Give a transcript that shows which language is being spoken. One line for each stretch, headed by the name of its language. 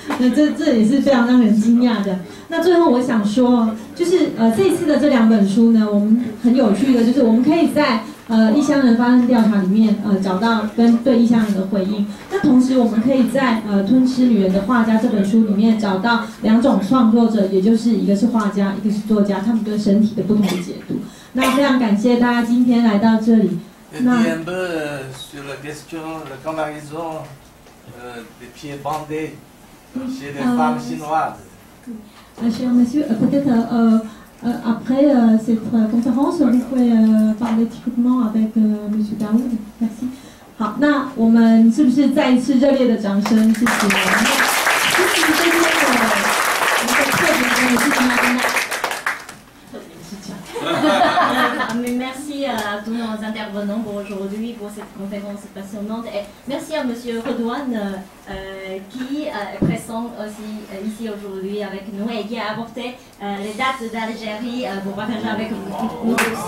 Chinese: 那这也是非常让人惊讶的。那最后我想说，就是这一次的这2本书呢，我们很有趣的，就是我们可以在异乡人发生调查里面找到跟对异乡人的回应。那同时我们可以在吞吃女人的画家这本书里面找到2种创作者，也就是一个是画家，一个是作家，他们对身体的不同的解读。那非常感谢大家今天来到这里。那
French: sur la question de la comparaison des pieds bandés chez les femmes chinoises. Cher monsieur, peut-être après cette conférence, vous pouvez parler typiquement avec monsieur Daoud. Merci.
Chinese: 好，那我们是不是再一次热烈的掌声？谢谢。其实今天的一个特别的事情要跟大家。
French: Merci à tous nos intervenants pour aujourd'hui, pour cette conférence passionnante. Et merci à Monsieur Redouane qui est présent aussi ici aujourd'hui avec nous et qui a apporté les dates d'Algérie pour partager avec nous aussi.